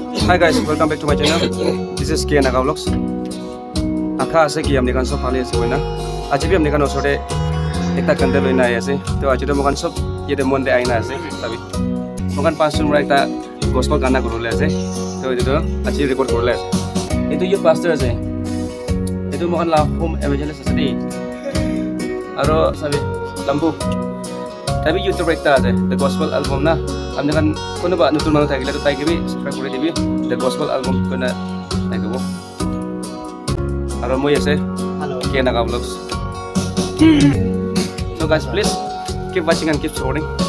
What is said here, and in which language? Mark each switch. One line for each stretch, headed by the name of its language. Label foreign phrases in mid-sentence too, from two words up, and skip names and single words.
English: Hi guys, welcome back to my channel. This is K Naga Vlogs.
Naga Pidgin: Akha ase ki amne kan sob phale ase koina. Aji bhi amne kan osore ekta kandel loina ai ase. To aji to mokan sob yete mon de aina ase. Sabi. Mokan 5 sun ra ekta gospel gana korole ase. To etu aji record korole ase. Etu
English: youth pastor
Naga Pidgin: ase. Etu mokan la
English: home evangelist
Naga Pidgin: ase di. Aro sabi lambu. Tapi YouTube ekta ase.
English: The gospel album
Naga Pidgin: na. Amne kan kono ba nutun manu thakile to tai ke bi subscribe kore dibi.
English: The gospel album
Naga Pidgin: kona thakebo. Aro moi ase.
English: Hello. K Naga Vlogs. So guys, please keep watching and keep supporting.